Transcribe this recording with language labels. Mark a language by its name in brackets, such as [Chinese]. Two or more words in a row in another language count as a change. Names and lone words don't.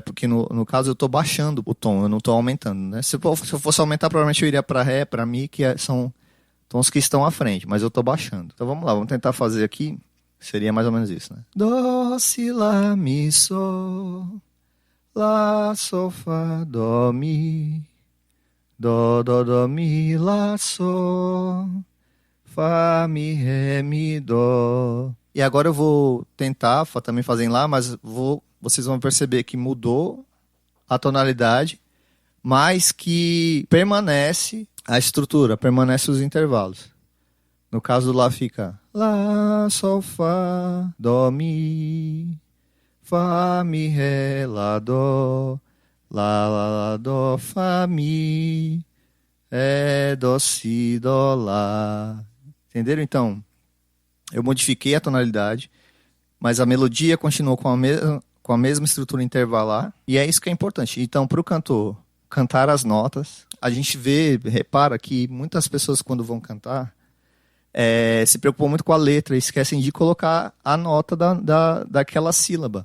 [Portuguese] Porque no caso eu estou baixando o tom, eu não estou aumentando. Né? Se eu fosse aumentar, provavelmente eu iria para Ré, para Mi, que são tons que estão à frente, mas eu estou baixando. Então vamos lá, vamos tentar fazer aqui. Seria mais ou menos isso. Né? Dó, Si, Lá, Mi, Sol. Lá, Sol, Fá, Dó, Mi. Dó, dó, dó, mi, lá, sol, fá, mi, ré, mi, dó. E agora eu vou tentar também fazer em lá, mas vocês vão perceber que mudou a tonalidade, mas que permanece a estrutura, permanece os intervalos. No caso do lá fica Lá, sol, fá, dó, mi. Fá, mi, ré, lá, dó. Lá, dó, fá, mi. É, dó, si, dó, lá. Entenderam? Então, eu modifiquei a tonalidade, mas a melodia continuou com a mesma estrutura intervalar, e é isso que é importante. Então, para o cantor cantar as notas, a gente repara que muitas pessoas, quando vão cantar, se preocupam muito com a letra e esquecem de colocar a nota daquela sílaba.